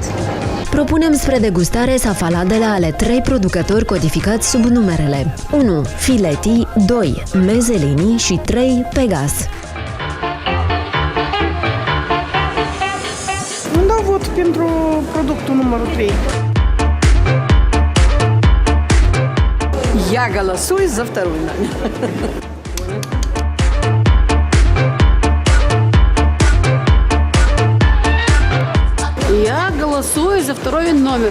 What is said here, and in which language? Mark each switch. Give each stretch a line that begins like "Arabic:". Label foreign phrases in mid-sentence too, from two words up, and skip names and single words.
Romanian: Propunem spre degustare safaladele ale 3 producători codificați sub numerele 1. Fileti, 2. Mezelini și 3. Pegas. Îmi dau vot pentru productul numărul 3.
Russian: Я голосую за второй номер. Я голосую за второй номер.